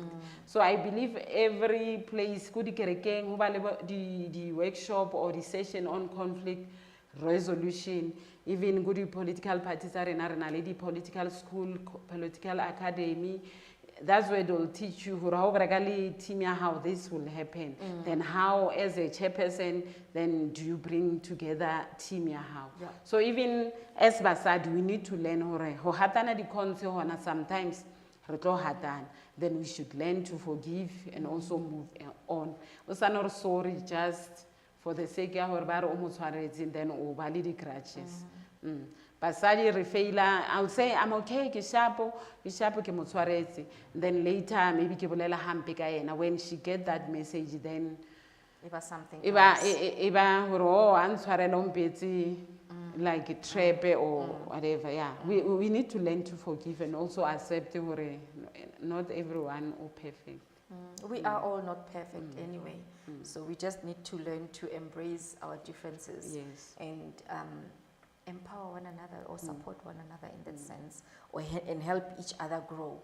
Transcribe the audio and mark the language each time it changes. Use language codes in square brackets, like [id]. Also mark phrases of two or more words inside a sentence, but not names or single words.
[en] So I believe every place, the workshop or the session on conflict resolution, even good political parties are in political school, political academy, that's where they'll teach you how this will happen. Then how, as a chairperson, then do you bring together team how? Yeah. So even as basadi, we need to learn [st] ho hatana di konse hona sometimes re tlo hatana. [en] Then we should learn to forgive and also move on. [st] O sa no re sorry [en] just for the sake [st] ya hore ba re o mo tshwaretse, then o ba le di grudges. Basadi re faila, [en] I'll say I'm okay, [st] ke shapo ke mo tshwaretse. [en] Then later maybe [st] ke bolela hampe ka yena. [en] When she get that message, then It was something iba else. [st] hore o a ntshwarela o mpetse [en] like a trap or whatever. Yeah, we need to learn to forgive and also accept hore not everyone is perfect. We are all not perfect anyway. So we just need to learn to embrace our differences. Yes. And empower one another or support one another in that sense, or and help each other grow.